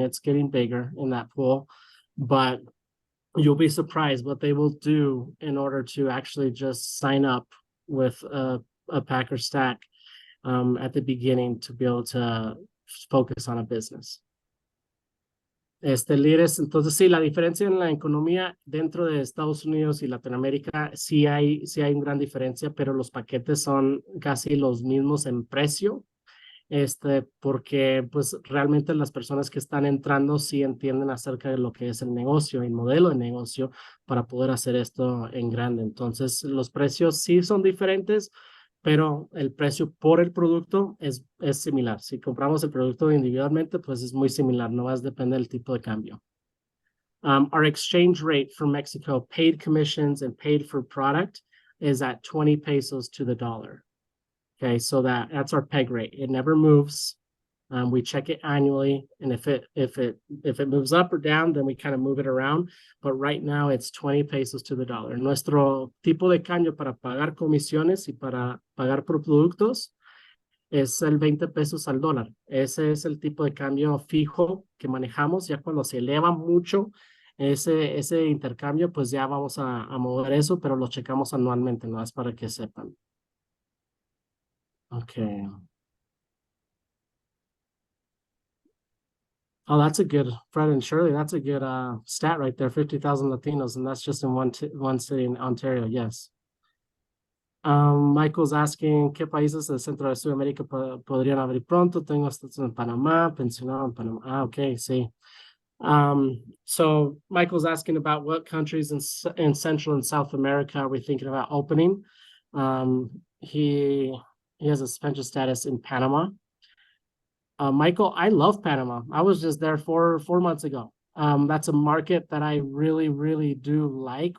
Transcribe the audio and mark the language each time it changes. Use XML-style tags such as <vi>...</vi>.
<en>It's getting bigger in that pool, but you'll be surprised what they will do in order to actually just sign up with a pack or stack at the beginning to be able to focus on a business.</en> <es>Líderes, entonces sí, la diferencia en la economía dentro de Estados Unidos y Latinoamérica sí hay una gran diferencia, pero los paquetes son casi los mismos en precio. porque pues realmente las personas que están entrando sí entienden acerca de lo que es el negocio, el modelo de negocio para poder hacer esto en grande. Entonces, los precios sí son diferentes, pero el precio por el producto es similar. Si compramos el producto individualmente, pues es muy similar, no más depende del tipo de cambio.</es> <en>Our exchange rate for Mexico, paid commissions and paid for product, is at 20 pesos to the dollar. Okay, so that's our peg rate. It never moves. We check it annually, and if it moves up or down, then we kind of move it around. But right now, it's 20 pesos to the dollar.</en> <es>Nuestro tipo de cambio para pagar comisiones y para pagar por productos es el 20 pesos al dólar. Ese es el tipo de cambio fijo que manejamos. Ya cuando se eleva mucho ese intercambio, pues ya vamos a mover eso, pero lo checamos anualmente, no es para que sepan.</es> <en>Okay. Oh, that's a good, Fred and Shirley, that's a good stat right there, 50,000 Latinos, and that's just in one city in Ontario, yes. Michael's asking,</en> <es>¿qué países del centro de Sudamérica podrían abrir pronto? Tengo estatus en Panamá, pensionado en Panamá. Ah, okay, sí.</es> <en>So Michael's asking about what countries in Central and South America are we thinking about opening? He has a suspension status in Panama. Michael, I love Panama. I was just there 4 months ago. That's a market that I really, really do like.</en>